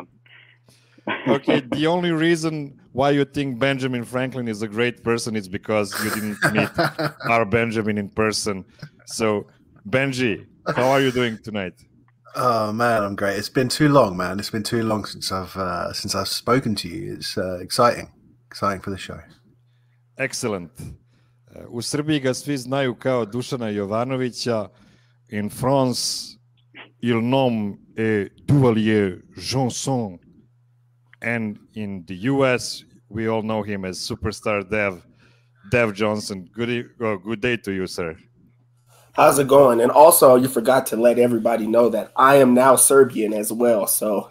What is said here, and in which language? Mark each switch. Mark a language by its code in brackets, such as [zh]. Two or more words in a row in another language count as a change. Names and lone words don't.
[en] Okay, the only reason why you think Benjamin Franklin is a great person is because you didn't meet our Benjamin in person. So, Benji, how are you doing tonight? Oh man, I'm great. It's been too long, man. It's been too long since I've spoken to you. It's exciting for the show. Excellent. [sr] U Srbiji ga svi znaju kao Dušana Jovanovića. [en] In France, [fr] il nom est Duvalier Johnson. [en] And in the US, we all know him as superstar Dev Johnson. Good day to you, sir. How's it going? And also, you forgot to let everybody know that I am now Serbian as well. So,